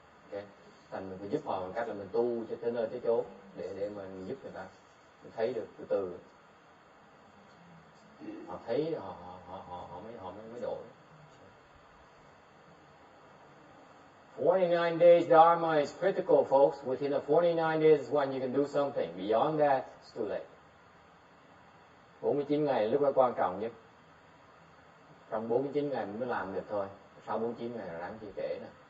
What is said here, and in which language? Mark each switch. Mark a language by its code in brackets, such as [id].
[vi] Okay. Thành mình phải giúp họ bằng cách là mình tu cho tới nơi tới chốn để mà mình giúp người ta, mình thấy được từ từ họ thấy họ mới đổi. [en] 49 days Dharma is critical, folks. Within the 49 days is when you can do something. Beyond that, it's too late. [vi] 49 ngày lúc đó quan trọng nhất. Trong 49 ngày mình mới làm được thôi. Sau 49 ngày là đáng chi trễ nè.